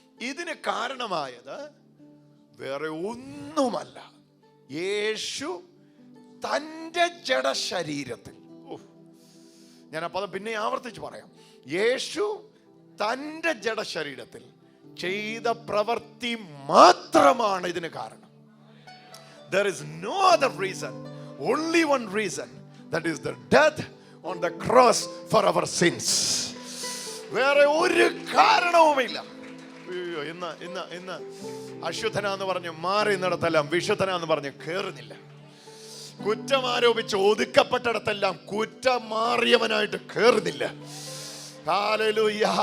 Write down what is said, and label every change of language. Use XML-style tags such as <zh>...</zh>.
<ml>ഇതിന് കാരണമായത് വേറെ ഒന്നുമല്ല. യേശു തൻ്റെ ജഡശരീരത്തിൽ, ഞാൻ ആ പദം പിന്നെ ആവർത്തിച്ച് പറയാം, യേശു തൻ്റെ ജഡശരീരത്തിൽ ചെയ്ത പ്രവൃത്തി മാത്രമാണ് ഇതിന് കാരണം.</ml> <en>There is no other reason, only one reason, that is the death on the cross for our sins.</en> <ml>വേറെ ഒരു കാരണവുമില്ല. അയ്യോ, ഇന്ന് അശുദ്ധനാന്ന് പറഞ്ഞ് മാറി നടത്തെല്ലാം വിശുദ്ധനാന്ന് പറഞ്ഞ് കേറുന്നില്ല. കുറ്റം ആരോപിച്ച് ഒതുക്കപ്പെട്ടിടത്തെല്ലാം കുറ്റം മാറിയവനായിട്ട് കേറുന്നില്ല. ഹല്ലേലൂയ.</ml>